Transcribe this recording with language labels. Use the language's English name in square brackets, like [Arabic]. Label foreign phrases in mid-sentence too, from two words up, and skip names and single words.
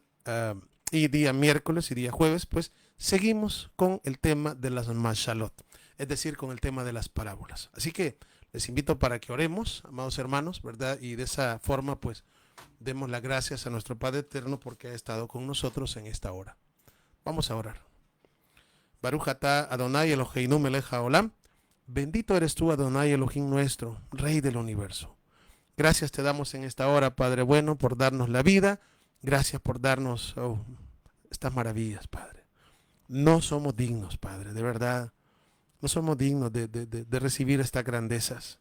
[Spanish] Y día miércoles y día jueves, pues seguimos con el tema de las Mashalot, es decir, con el tema de las parábolas. Así que les invito para que oremos, amados hermanos, ¿verdad? Y de esa forma, pues, demos las gracias a nuestro Padre Eterno porque ha estado con nosotros en esta hora. Vamos a orar. [Hebrew] ברוך אתה אדוני אלוהינו מלך העולם. [Spanish] Bendito eres tú, Adonai Elohim nuestro, Rey del universo. Gracias te damos en esta hora, Padre bueno, por darnos la vida. Gracias por darnos estas maravillas, Padre. No somos dignos, Padre, de verdad. No somos dignos de recibir estas grandezas.